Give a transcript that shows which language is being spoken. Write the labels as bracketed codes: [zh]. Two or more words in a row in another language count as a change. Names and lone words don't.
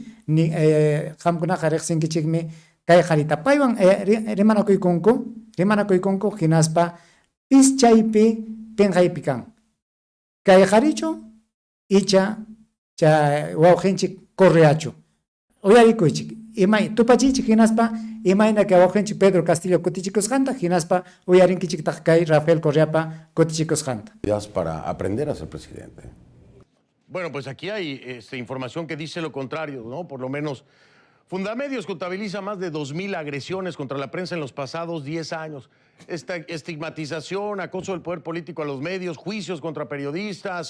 [qu] qamkunaqa riqsinkichikmi kay qharita paywan rimanakuykunku hinaspa pischaypi penqaypi kan kay qharichu icha chay wawqinchik Correachu uyarikuychik imay tupachichik hinaspa imayna kay wawqinchik Pedro Castillo kutichikusqanta hinaspa uyarinkichiktaq kay Rafael Correapa kutichikusqanta. [es] Para aprender a ser presidente. Bueno, pues aquí hay información que dice lo contrario, ¿no? Por lo menos Fundamedios contabiliza más de 2,000 agresiones contra la prensa en los pasados 10 años. Esta estigmatización, acoso del poder político a los medios, juicios contra periodistas.